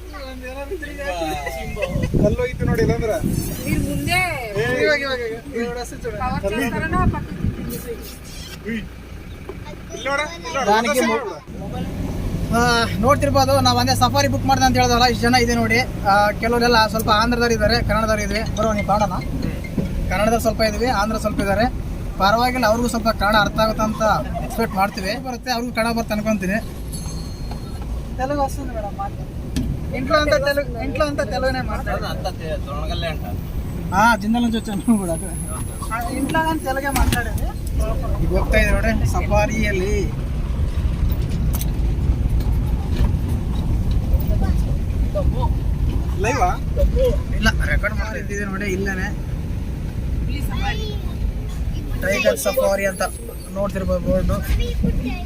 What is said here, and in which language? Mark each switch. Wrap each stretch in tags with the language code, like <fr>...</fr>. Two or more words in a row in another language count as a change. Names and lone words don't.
<kn>ನೋಡ್ತಿರ್ಬೋದು, ನಾವು ಒಂದೇ ಸಫಾರಿ ಬುಕ್ ಮಾಡ್ದೆ ಅಂತ ಹೇಳ್ದಲ್ಲ, ಇಷ್ಟು ಜನ ಇದೆ ನೋಡಿ. ಕೆಲವರೆಲ್ಲ ಸ್ವಲ್ಪ ಆಂಧ್ರದವ್ರು ಇದ್ದಾರೆ, ಕನ್ನಡದವ್ರು ಇದ್ವಿ. ಬರೋ ನೀವು ಕಾಣೋಣ, ಕನ್ನಡದವ್ರು ಸ್ವಲ್ಪ ಇದ್ವಿ, ಆಂಧ್ರ ಸ್ವಲ್ಪ ಇದ್ದಾರೆ. ಪರವಾಗಿಲ್ಲ, ಅವ್ರಿಗೂ ಸ್ವಲ್ಪ ಕನ್ನಡ ಅರ್ಥ ಆಗುತ್ತೆ ಅಂತ ಎಕ್ಸ್ಪೆಕ್ಟ್ ಮಾಡ್ತೀವಿ. ಬರುತ್ತೆ, ಅವ್ರಿಗೂ ಕನ್ನಡ ಬರುತ್ತೆ ಅನ್ಕೊಂತೀನಿ.</kn> <te>తెలుగు వస్తుంది మేడమ్, ఇంట్లో అంతా తెలుగునే మాట్లాడేది. జిందల నుంచి వచ్చాను కూడా, ఇంట్లో కానీ తెలుగే మాట్లాడేది.</te> <kn>ಈಗ ಹೋಗ್ತಾ ಇದೆ ನೋಡಿ ಸಫಾರಿಯಲ್ಲಿ. ಲೈವಾ ಇಲ್ಲ, ರೆಕಾರ್ಡ್ ಮಾಡ್ತಿದ್ದೆ ನೋಡಿ. ಇಲ್ಲೇ ಟೈಗರ್ ಸಫಾರಿ ಅಂತ ನೋಡ್ತಿರ್ಬೋದು ಬೋರ್ಡು.</kn>